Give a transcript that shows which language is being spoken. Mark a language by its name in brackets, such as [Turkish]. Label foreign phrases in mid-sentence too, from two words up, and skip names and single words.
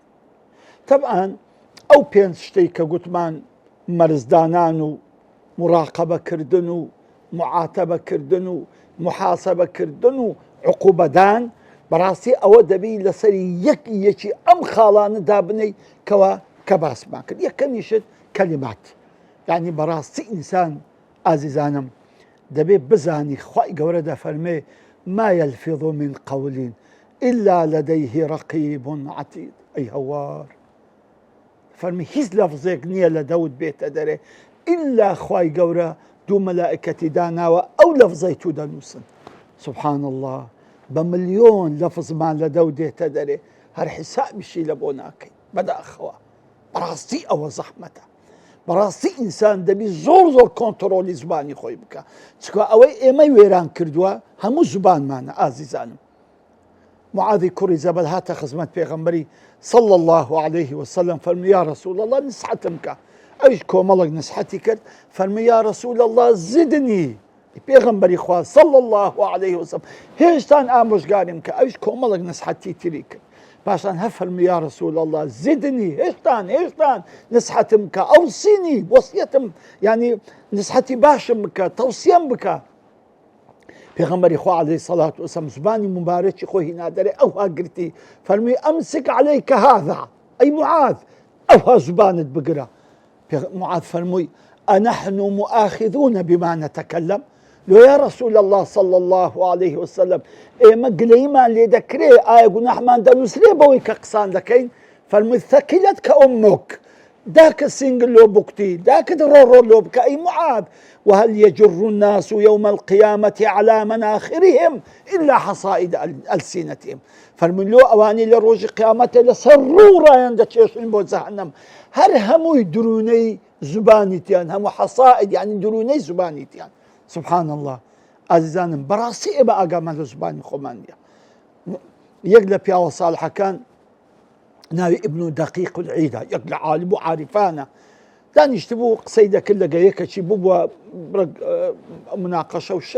[Central Kurdish] تەبعاً ئەو پێنج شتەی کە گوتمان مەرزدانان و مراقەبەکردن و معاتەبەکردن و محاسەبەکردن و عقوبەدان، بەڕاستی ئەوە دەبی لەسەری یەکی ئەم خاڵانەدا بنەی کە باسمان کرد. یەکەمیشت کەلیمات، یعنی بەڕاستی ئینسان ئازیزانم دەبێت بزانی خوای گەورە دەفەرمێ [Arabic] ما يلفظ من قول إلا لديه رقيب عتيد. [Central Kurdish] ئەی هەوار فەرمی هیچ لەفزێک نییە لە دەوت بێتە دەرێ ئیلا خوای گەورە دوو مەلائکەتی داناوە ئەو لەفزەی تو دەنووسن. [Arabic] سبحان الله، [Central Kurdish] بە ملیۆن لەفزمان لە دەو دێتە دەرێ هەر حیسابیشی لە بۆ ناکەین. بەداخەوە بەڕاستی ئەوە زەحمەتە، بەڕاستی ئینسان دەبی زۆر کۆنتڕۆلی زبانی خۆی بکە، چکە ئەوەی ئێمەی وێران کردووە هەموو زبانمانە. ئازیزانم، معاذی کوڕی جەبەل هاتە خزمەت پێغەمبەری [Arabic] صلى الله عليه وسلم، [Central Kurdish] فەرمووی [Arabic] یا رسول الله [Central Kurdish] نسحەتم کە. ئەویش کۆمەڵک نسحەتی کرد، فەرمووی [Arabic] یا رسول الله زدنی. [Central Kurdish] پێغەمبەری خوا [Arabic] صلى الله عليه وسلم [Central Kurdish] هێشتان ئامۆژگاریم کە. ئەویش کۆمەڵک نسحەتی تری کرد، پاشان هەفەرمووی [Arabic] یا رسول الله زدنی، [Central Kurdish] هێشتان نسحەتم کە، ئەوسینی وەسیەتم، یعنی نسحەتی باشم بکە، تەوسیەم بکە. پێغەمبەری خوا [Arabic] عەلەیهی سەڵات وەسەلام [Central Kurdish] زبانی مبارەکی خۆی هینادەرێ ئەوها گرتی، فەرمووی [Arabic] ئەمسک عەلەیکە هذا، [Central Kurdish] ئەی معاذ ئەوها زبانت بگرە. معاذ فەرمووی [Arabic] ئەنەحن مؤاخذون بما نتكلم. [Central Kurdish] لۆ [Arabic] یا رسول الله صلى الله عليه وسلم [Central Kurdish] ئێمە گلەیمان لێ دەکرێ، ئایا گوناحمان دەنووسرێ بەوەی کە قسان دەکەین؟ فەرمووی [Arabic] ثەکیلەت کە ئومک، [Central Kurdish] داکە سینگل لۆ بکتی، داکت ڕۆ لۆ بکە. [Arabic] ئەی معاذ وهل يجر الناس يوم القيامة على مناخرهم إلا حصائد ألسنتهم. [Central Kurdish] فەرمووی لۆ ئەوانی لە ڕۆژی قیامەتە لەسەر ڕووڕایان دەچێشن بۆ جەهەنەم، هەر هەمووی درونەی زبانیتیان، هەموو حەسائد یعنی درونەی زبانیتیان. [Arabic] سبحان الله، [Central Kurdish] ئازیزانم بەڕاستی ئێمە ئاگامان لە زبانی خۆمان نییە. یەک لە پیاوە ساڵحەکان ناوی ئیبن دەقیق العیدە، یەک لە عالم و عارفانە، دانیشت بوو قسەی دەکرد لەگە یەکەکی بووە مناقەشە و شت.